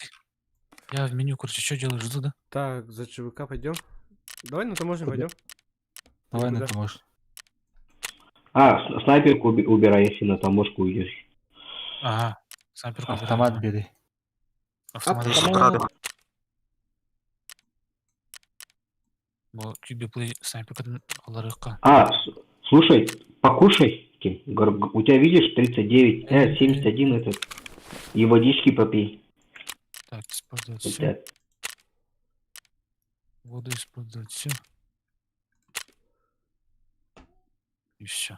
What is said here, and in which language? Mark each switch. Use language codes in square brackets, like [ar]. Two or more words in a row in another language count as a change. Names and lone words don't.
[ru] Я в меню, короче, что делаю, жду, да? Так, за ЧВК пойдем. Давай на таможню пойдем. Давай на Куда? таможню. Снайперку убирай, если на таможку уйдешь. Ага. Снайперку Автомат убираю. бери. Автомат. Автомат. Бо кюбиплей снайперка аларыкка. Слушай, покушай, Ким. У тебя видишь 39, 71 этот. И водички попей. Так, использовать У все. тебя- Воду использовать все. И все.